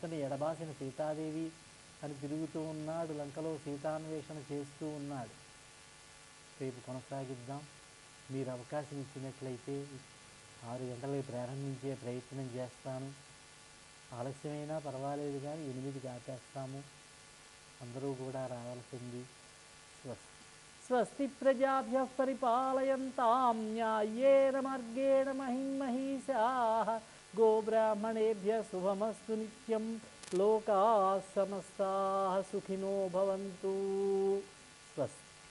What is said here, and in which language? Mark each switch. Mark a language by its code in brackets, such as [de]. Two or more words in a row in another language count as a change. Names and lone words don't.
[te] భర్తని ఎడబాసిన సీతాదేవి అని తిరుగుతూ ఉన్నాడు, లంకలో సీతాన్వేషణ చేస్తూ ఉన్నాడు. రేపు కొనసాగిద్దాం. మీరు అవకాశం ఇచ్చినట్లయితే 6 గంటలకు ప్రారంభించే ప్రయత్నం చేస్తాను. ఆలస్యమైనా పర్వాలేదు కానీ 8కి ఆపేస్తాము. అందరూ కూడా రావాల్సింది. స్వస్తి. [sa] స్వస్తి ప్రజాభ్యః పరిపాలయంతాం న్యాయేన మార్గేణ మహిం మహిషాః. గోబ్రాహ్మణేభ్యः శుభమస్తు నిత్యం. లోకాः సమస్తాः సుఖినో భవంతు. స్వస్తి.